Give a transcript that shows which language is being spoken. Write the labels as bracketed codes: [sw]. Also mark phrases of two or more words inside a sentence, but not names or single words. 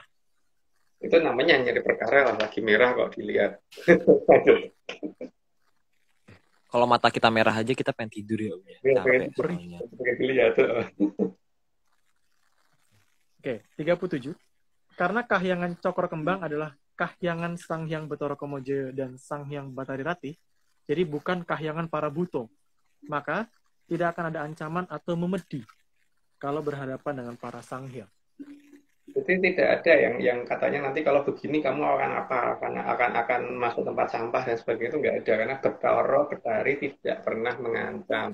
[id] Itu namanya nyari perkara lah, lagi merah kok dilihat. Kalau mata kita merah aja kita pengen tidur ya. Pengen dilihat tuh. Oke, 37. Karena Kahyangan Cokro Kembang adalah Kahyangan Sang Hyang Betara Kamajoyo dan Sang Hyang Batari Rati, jadi bukan Kahyangan para buto. Maka tidak akan ada ancaman atau memedi kalau berhadapan dengan para Sang Hyang. Jadi tidak ada yang katanya nanti kalau begini kamu akan apa? Karena akan masuk tempat sampah dan sebagainya, itu nggak ada, karena Betara Betari tidak pernah mengancam.